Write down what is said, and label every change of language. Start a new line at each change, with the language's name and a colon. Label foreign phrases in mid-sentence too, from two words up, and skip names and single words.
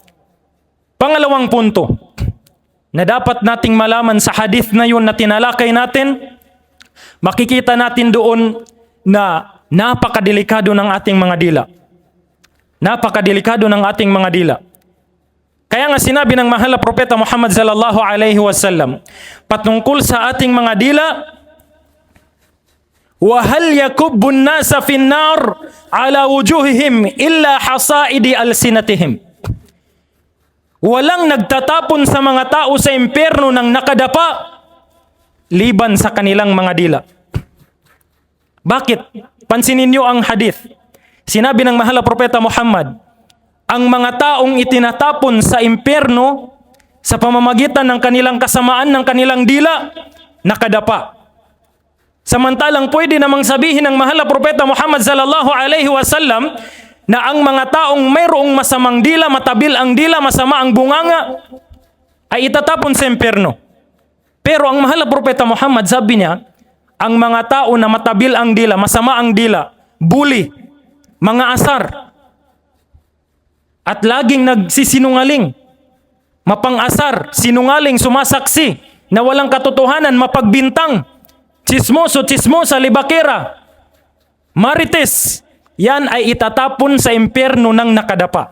Filipino: Pangalawang punto na dapat nating malaman sa hadith na yun na tinalakay natin, makikita natin doon na napakadelikado ng ating mga dila. Napakadelikado ng ating mga dila. Kaya nga sinabi ng mahal na propeta Muhammad
Arabic: صلى الله عليه وسلم
Filipino: patungkol sa ating mga dila,
Arabic: وهل يكب الناس في النار على وجوههم إلا حصائد ألسنتهم.
Filipino: Walang nagtatapon sa mga tao sa impyerno ng nakadapa liban sa kanilang mga dila. Bakit? Pansinin niyo ang hadith. Sinabi ng mahal na propeta Muhammad, ang mga taong itinatapon sa impyerno sa pamamagitan ng kanilang kasamaan ng kanilang dila, nakadapa. Samantalang pwede namang sabihin ng mahal na propeta Muhammad
Arabic: صلى الله عليه وسلم
Filipino: na ang mga taong mayroong masamang dila, matabil ang dila, masama ang bunganga, ay itatapon sa impyerno. Pero ang mahal na propeta Muhammad, sabi niya, ang mga tao na matabil ang dila, masama ang dila, bully, mga asar, at laging nagsisinungaling, mapang-asar, sinungaling, sumasaksi, na walang katotohanan, mapagbintang, chismosa, libakera, marites, yan ay itatapon sa impyerno ng nakadapa.